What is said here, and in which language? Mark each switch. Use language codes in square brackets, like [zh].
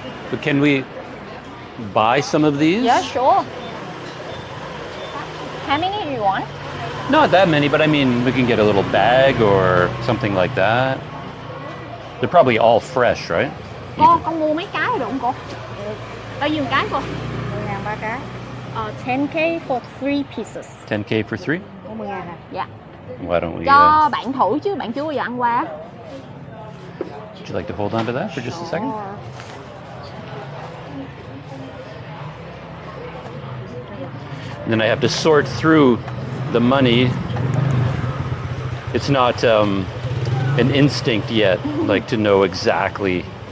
[en] But can we buy some of these? Yeah, sure. How many do you want? Not that many, but I mean, we can get a little bag or something like that. They're probably all fresh, right? [vi] Con mua mấy cái được không cô? Bao nhiêu cái cô? 10.000 3 cái. [en] 10k for 3 pieces. 10K for 3? [vi] Có 10.000 à? Dạ. [en] Why don't we... [vi] Cho bạn thử chứ bạn chưa bao giờ ăn qua. [en] would you like to hold on to that for just a second? And then I have to sort through the money. It's not an instinct yet, like to know exactly.